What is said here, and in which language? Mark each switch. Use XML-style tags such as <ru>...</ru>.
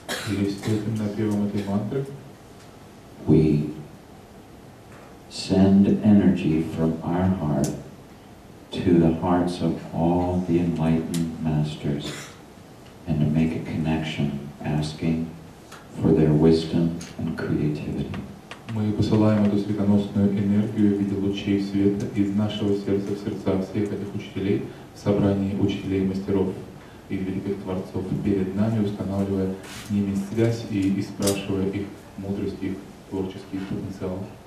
<ru>И стоит на первом этой мантры</ru> <en>we send energy from our heart to the hearts of all the enlightened masters and to make a connection, asking for their wisdom and creativity.</en> <ru>мы посылаем эту светоносную энергию в виде лучей света из нашего сердца в сердца всех этих учителей в собрании учителей и мастеров и великих творцов перед нами, устанавливая с ними связь и спрашивая их мудрость, их творческий потенциал.</ru>